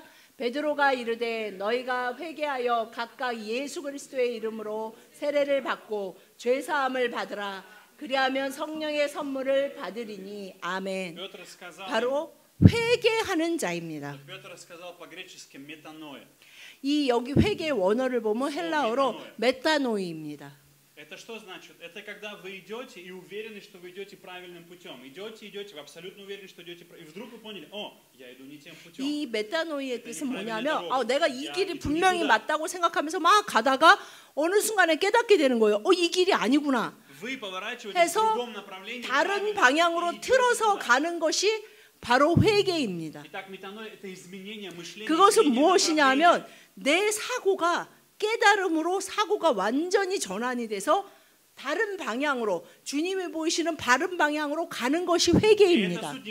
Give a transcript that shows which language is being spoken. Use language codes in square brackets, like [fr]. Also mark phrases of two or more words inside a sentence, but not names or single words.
[ko] 베드로가 이르되 너희가 회개하여 각각 예수 그리스도의 이름으로 세례를 받고 죄 사함을 받으라. 그리하면 성령의 선물을 받으리니 아멘. 바로 회개하는 자입니다. 이 여기 회개의 원어를 보면 헬라어로 메타노이입니다. [ru] Это что значит? Это когда вы идете и уверены, что вы идете правильным путем. Идете, вы абсолютно уверены, что идете правильным путем. И вдруг вы поняли, я иду не тем путем. [ko] 이 메타노이의 뜻은 뭐냐면 내가 이 길이 분명히 맞다고 생각하면서 막 가다가 어느 순간에 깨닫게 되는 거예요. 이 길이 아니구나. 해서 다른 방향으로 틀어서 가는 것이 바로 회개입니다. 그것은 무엇이냐 하면 내 사고가 깨달음으로 사고가 완전히 전환이 돼서 다른 방향으로 주님이 보이시는 바른 방향으로 가는 것이 회개입니다.